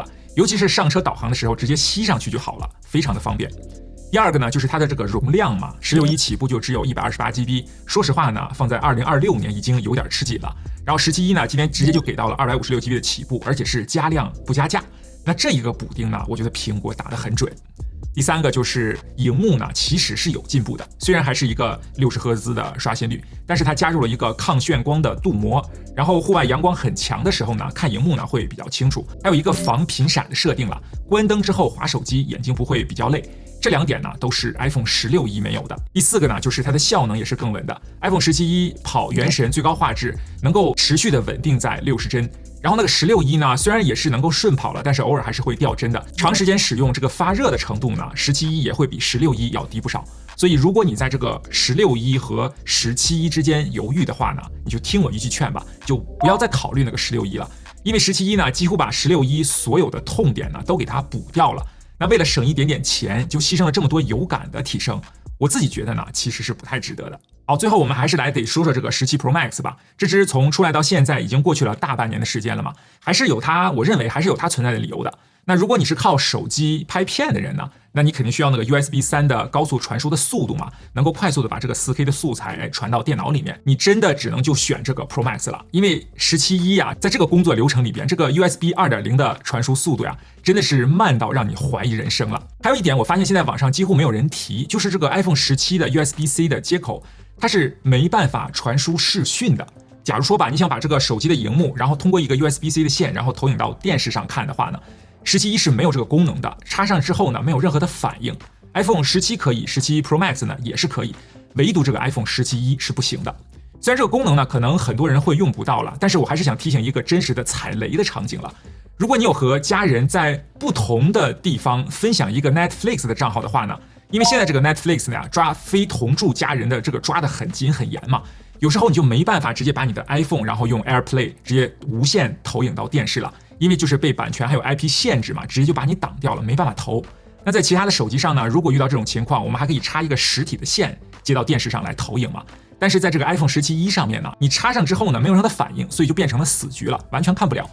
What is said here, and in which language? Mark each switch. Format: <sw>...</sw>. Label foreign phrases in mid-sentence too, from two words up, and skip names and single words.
<zh>尤其是上車導航的時候，直接吸上去就好了，非常的方便。第二個呢，就是它的這個容量嘛，16E起步就只有128GB，說實話呢，放在2026年已經有點吃緊了。然後17E呢，今天直接就給到了256GB的起步，而且是加量不加價。那這一個補丁呢，我覺得蘋果打得很準。第三個就是熒幕呢，其實是有進步的，雖然還是一個60赫茲的刷新率，但是它加入了一個抗眩光的鍍膜，然後戶外陽光很強的時候呢，看熒幕呢會比較清楚，還有一個防頻閃的設定了，關燈之後滑手機眼睛不會比較累。這2點呢都是 iPhone 16E 沒有的。第4個呢就是它的效能也是更穩的。iPhone 17E 跑原神最高畫質能夠持續的穩定在60幀，然後那個16E 呢雖然也是能夠順跑了，但是偶爾還是會掉幀的。長時間使用這個發熱的程度呢，17E 也會比16E 要低不少。所以如果你在這個16E 和17E 之間猶豫的話呢，你就聽我一句勸吧，就不要再考慮那個16E 了，因為17E 呢幾乎把16E 所有的痛點呢都給它補掉了。那為了省一點點錢，就犧牲了這麼多有感的提升，我自己覺得呢，其實是不太值得的。好，最後我們還是來得說說這個17 Pro Max 吧。這支從出來到現在已經過去了大半年的時間了嘛，還是有它，我認為還是有它存在的理由的。那如果你是靠手機拍片的人呢，那你肯定需要那個 USB3 的高速傳輸的速度嘛，能夠快速的把這個 4K 的素材傳到電腦裡面。你真的只能就選這個 Pro Max 了，因為17E啊，在這個工作流程裡邊，這個 USB 2.0 的傳輸速度呀，真的是慢到讓你懷疑人生了。還有一點，我發現現在網上幾乎沒有人提，就是這個 iPhone 17的 USB-C 的接口，它是沒辦法傳輸視訊的。假如說吧，你想把這個手機的熒幕，然後通過一個 USB-C 的線，然後投影到電視上看的話呢 ，17E 是沒有這個功能的，插上之後呢，沒有任何的反應。iPhone 17可以，17 Pro Max 呢也是可以，唯獨這個 iPhone 17E 是不行的。雖然這個功能呢，可能很多人會用不到了，但是我還是想提醒一個真實的踩雷的場景了。如果你有和家人在不同的地方分享一個 Netflix 的賬號的話呢，因為現在這個 Netflix 呢抓非同住家人的這個抓得很緊很嚴嘛，有時候你就沒辦法直接把你的 iPhone 然後用 AirPlay 直接無線投影到電視了。因為就是被版權還有 IP 限制嘛，直接就把你擋掉了，沒辦法投。那在其他的手機上呢，如果遇到這種情況，我們還可以插一個實體的線接到電視上來投影嘛。但是在這個 iPhone 17E 上面呢，你插上之後呢，沒有任何的反應，所以就變成了死局了，完全看不了。</zh>